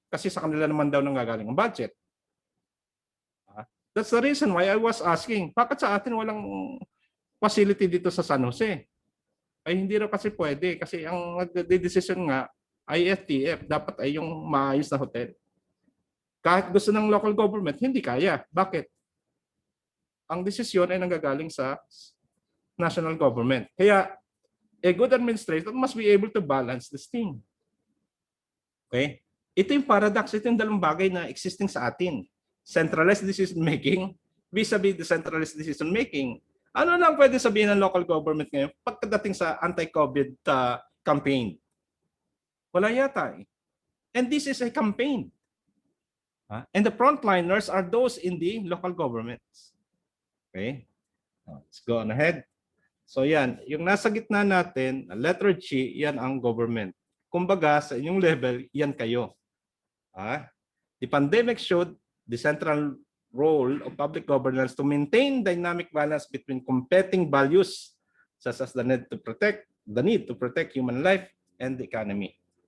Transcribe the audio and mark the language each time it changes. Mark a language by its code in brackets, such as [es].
[tl] Kasi sa kanila naman daw nanggagaling ang budget. [en] That's the reason why I was asking, [tl] bakit sa atin walang facility dito sa San Jose? Ay hindi raw kasi pwede kasi ang nagde-decision nga IFTF dapat ay yung maayos na hotel. Kahit gusto ng local government, hindi kaya. Bakit? Ang desisyon ay nanggagaling sa national government. [en] Kaya a good administrator must be able to balance this thing. Okay? [tl] Ito yung paradox, ito yung dalawang bagay na existing sa atin. [en] Centralized decision making vis-a-vis decentralized decision making. [tl] Ano lang pwede sabihin ng local government ngayon pagkadating sa anti-COVID campaign? Wala yata. [en] And this is a campaign. And the frontliners are those in the local governments. Okay? Let's go on ahead. [tl] So yan, yung nasa gitna natin, letter G, yan ang government. Kumbaga, sa inyong level, yan kayo. [en] The pandemic showed the central role of public governance to maintain dynamic balance between competing values such as the need to protect human life and the economy.